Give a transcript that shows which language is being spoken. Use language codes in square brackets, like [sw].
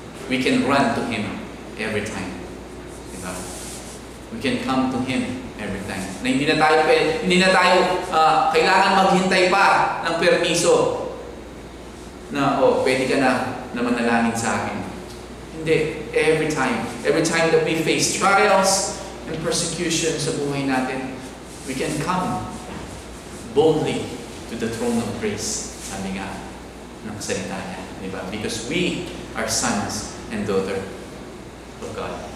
[en] We can run to Him every time. Diba? We can come to Him every time. [tl] Na hindi na tayo kailangan maghintay pa ng permiso na, pwede ka na manalangin sa akin. Hindi. [en] Every time that we face trials and persecution [tl] sa buhay natin, [en] we can come boldly to the throne of grace. [tl] Sabi nga ng salita niya. Diba? [en] Because we are sons and daughter of God.